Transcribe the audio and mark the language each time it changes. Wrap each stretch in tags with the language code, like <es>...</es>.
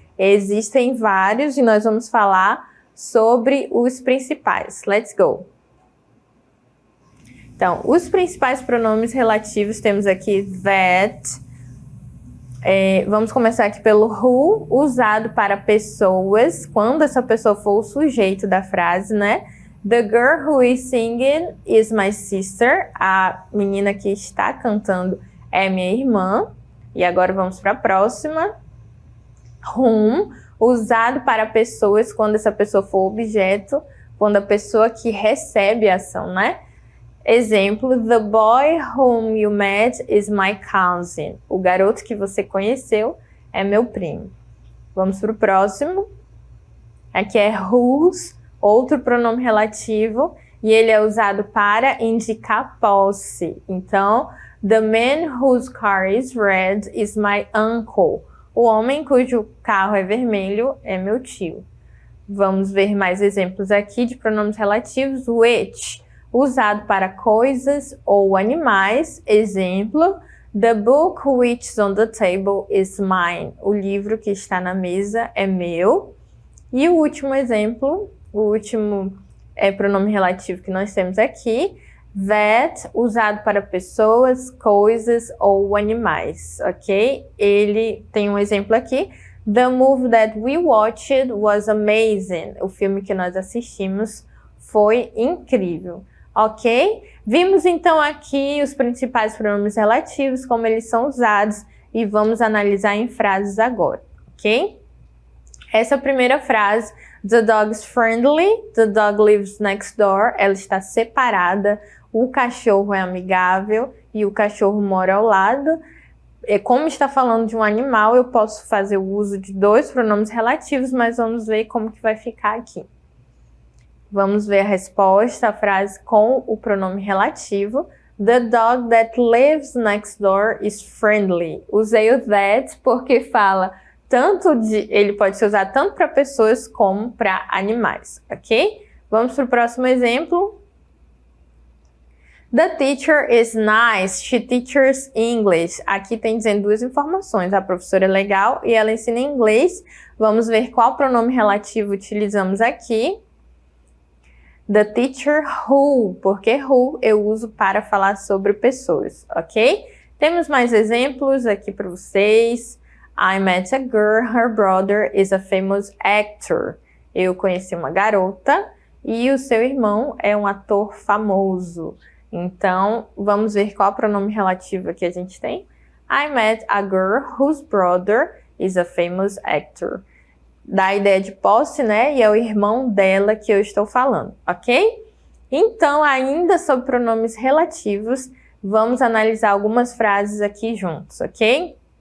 <pt>Existem vários e nós vamos falar sobre os principais.</pt> <en>Let's go!</en> <pt>Então, os principais pronomes relativos temos aqui that. Vamos começar aqui pelo who, usado para pessoas, quando essa pessoa for o sujeito da frase, né?</pt> <en>The girl who is singing is my sister.</en> <pt>A menina que está cantando é minha irmã. E agora vamos para a próxima. Whom, usado para pessoas quando essa pessoa for objeto. quando a pessoa que recebe a ação, né? Exemplo,</pt> <en>the boy whom you met is my cousin.</en> <pt>O garoto que você conheceu é meu primo. Vamos para o próximo. Aqui é whose, outro pronome relativo, e ele é usado para indicar posse.</pt> <en>Então, the man whose car is red is my uncle.</en> <pt>O homem cujo carro é vermelho é meu tio. Vamos ver mais exemplos aqui de pronomes relativos. Which, usado para coisas ou animais.</pt> <en>Exemplo, the book which is on the table is mine.</en> <pt>O livro que está na mesa é meu. E o último exemplo, o último pronome relativo que nós temos aqui, that, usado para pessoas, coisas ou animais, ok? Ele tem um exemplo aqui.</pt> <en>The movie that we watched was amazing.</en> <pt>O filme que nós assistimos foi incrível, ok? Vimos então aqui os principais pronomes relativos, como eles são usados, e vamos analisar em frases agora, ok? Essa primeira frase,</pt> <en>the dog is friendly, the dog lives next door,</en> <pt>ela está separada, o cachorro é amigável e o cachorro mora ao lado. Como está falando de um animal, eu posso fazer o uso de dois pronomes relativos, mas vamos ver como que vai ficar aqui. Vamos ver a resposta, a frase com o pronome relativo.</pt> <en>The dog that lives next door is friendly.</en> <pt>Usei o that porque fala ele pode ser usado tanto para pessoas como para animais, ok? Vamos para o próximo exemplo.</pt> <en>The teacher is nice, she teaches English.</en> <pt>Aqui tem dizendo duas informações, a professora é legal e ela ensina inglês. Vamos ver qual pronome relativo utilizamos aqui.</pt> <en>The teacher who,</en> <pt>porque who eu uso para falar sobre pessoas, ok? Temos mais exemplos aqui para vocês.</pt> <en>I met a girl, her brother is a famous actor.</en> <pt>Eu conheci uma garota e o seu irmão é um ator famoso. Então, vamos ver qual pronome relativo que a gente tem.</pt> <en>I met a girl whose brother is a famous actor.</en> <pt>Dá a ideia de posse, né? E é o irmão dela que eu estou falando, ok? Então, ainda sobre pronomes relativos, vamos analisar algumas frases aqui juntos, ok?</pt>